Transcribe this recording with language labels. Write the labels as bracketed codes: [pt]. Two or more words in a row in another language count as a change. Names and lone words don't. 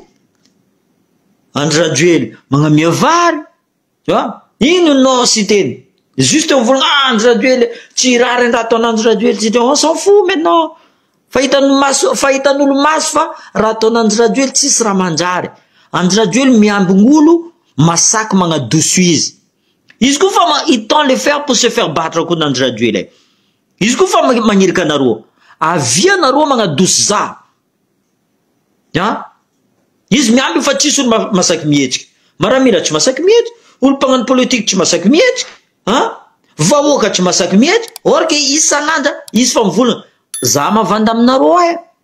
[mg] Andry Rajoelina magnamia vary, ino no sy teny, juste mivolagna Andry Rajoelina tsy raha raha ataon'Andry Rajoelina, [fr] on s'en fout maintenant. [mg] Fahitan'olo maso fa raha ataon'Andry Rajoelina tsisy raha manjary. Andry Rajoelina miambigny olo masaky magnadoso izy. Izy koa fa [fr] il tend le faire pour se faire battre [mg] koa n'Andry Rajoelina. Izy koa fa magnirika anareo, avia anareo magnadoso za. Izy miamby fa tsisy olo masaky mihetsika. Maramila tsy masaky mihetsika, olo mpagnano politique tsy masaky mihetsika, vahoaka tsy masaky mihetsika, or ke isan'andra izy fa mivolagna za mavanda aminareo aya.